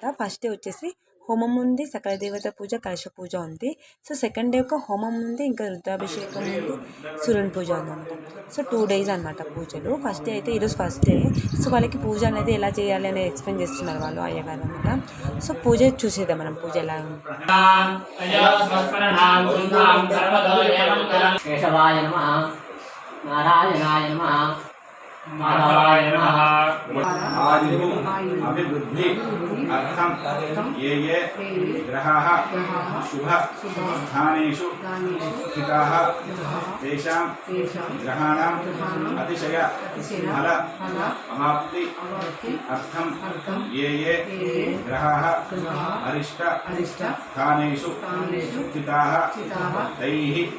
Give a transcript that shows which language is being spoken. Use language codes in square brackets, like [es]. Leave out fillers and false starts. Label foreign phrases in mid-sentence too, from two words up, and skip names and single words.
[en] first day [te] వచ్చేసి హోమం ఉంది, సకల దేవత పూజ, కలశ పూజ ఉంది. సో [en] second day [te] ఒక హోమం ఉంది, ఇంకా రుద్రాభిషేకం ఉంది, సూర్యుని పూజ ఉందన్నమాట. సో 2 డేస్ అనమాట పూజలు. [en] first day [te] అయితే ఈరోజు [en] first day. [te] సో వాళ్ళకి పూజ అనేది ఎలా చేయాలి అనేది ఎక్స్ప్లెయిన్ చేస్తున్నారు వాళ్ళు అయ్యగారు అనమాట. సో పూజ చూసేద్దాం మనం, పూజ ఎలా ఉంది. [sa] नारायणाय नमः नारायण अभिवृद्धि अर्थम ये ये ग्रहाः शुभ स्थानेषु स्थिताः तेषां ग्रहाणां अतिशय फल अवाप्ति अर्थम ये ये ग्रहाः अरिष्ट स्थानेषु स्थिताः तैः